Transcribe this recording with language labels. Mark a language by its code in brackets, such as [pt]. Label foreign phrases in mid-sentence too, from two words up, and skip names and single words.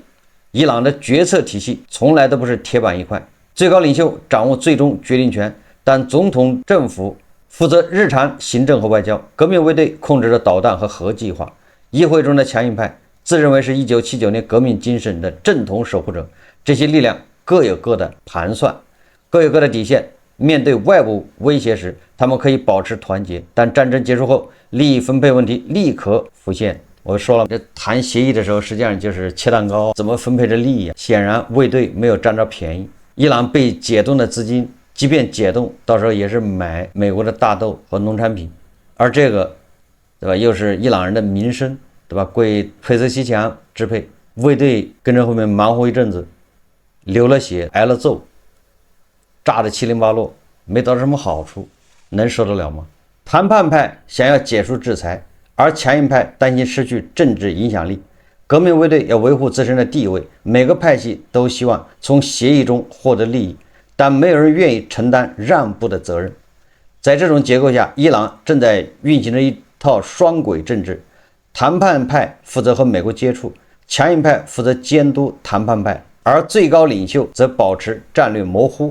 [zh] 伊朗的決策體系從來都不是鐵板一塊，最高領袖掌握最終決定權，但總統政府負責日常行政和外交，革命衛隊控制着導彈和核計劃，議會中的強硬派自認為是1979年革命精神的正統守護者，這些力量各有各的盤算，各有各的底線。面對外部威脅時，他們可以保持團結，但戰爭結束後，利益分配問題立刻浮現。我說了，這談協議的時候，實際上就是切蛋糕，怎麼分配着利益啊？顯然衛隊沒有占着便宜。伊朗被解冻的資金，即便解冻，到時候也是買美國的大豆和農產品，而這個，對吧？又是伊朗人的民生，对吧？歸佩泽西强支配，衛隊跟着後面忙活一陣子，流了血，挨了揍。炸得七零八落，沒得到什麼好處，能受得了嗎？談判派想要解除制裁，而強硬派擔心失去政治影響力。革命衛隊要維護自身的地位，每個派系都希望從協議中獲得利益，但沒有人願意承擔讓步的責任。在這種結構下，伊朗正在運行着一套雙軌政治，談判派負責和美國接觸，強硬派負責監督談判派，而最高領袖則保持戰略模糊。